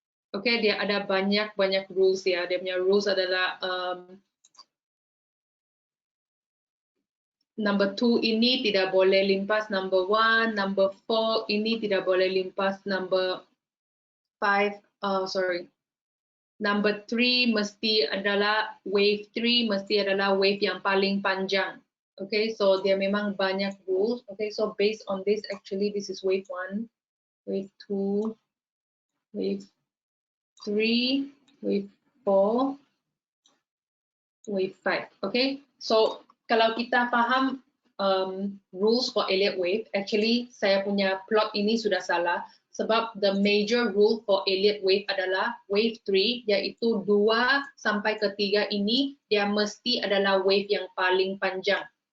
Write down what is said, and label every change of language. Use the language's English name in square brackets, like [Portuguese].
[Malay] Oke, dia ada banyak rules ya. Dia punya rules adalah number 2 ini tidak boleh limpas number 1, number 4 ini tidak boleh limpas number 5. Number 3 mesti adalah wave 3 mesti adalah wave yang paling panjang. Okay, so dia memang banyak rules. [English] Okay, so based on this, actually this is wave 1, wave 2, wave 3, wave 4, wave 5. [Malay] Okay, so kalau kita paham rules for Elliott Wave, actually saya punya plot ini sudah salah sebab [English] the major rule for Elliott Wave [Malay] adalah wave 3, yaitu 2 sampai ke 3 ini dia mesti adalah wave yang paling panjang.